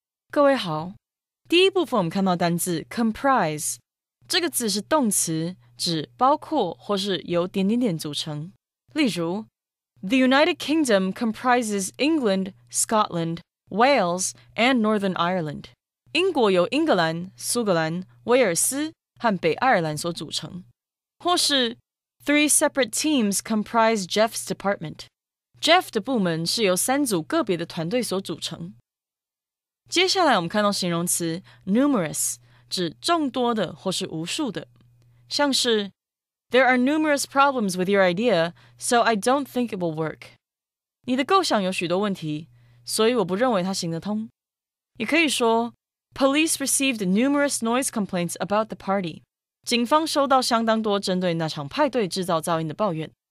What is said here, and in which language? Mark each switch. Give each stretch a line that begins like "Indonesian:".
Chinese: 各位好，第一部分我们看到单字 comprise， 这个字是动词，指包括或是由点点点组成。例如
English: The United Kingdom comprises England, Scotland, Wales, and Northern Ireland.
Chinese: 英国由英格兰、苏格兰、威尔斯和北爱尔兰所组成。或是
English: Three separate teams comprise Jeff's department.
Chinese: Jeff 的部门是由3组个别的团队所组成。接下来我们看到形容词 numerous， 指众多的或是无数的，像是
English: There are numerous problems with your idea, so I don't think it will work.
Chinese: 你的构想有许多问题，所以我不认为它行得通。也可以说
English: Police received numerous noise complaints about the party.
Chinese: 警方收到相当多针对那场派对制造噪音的抱怨。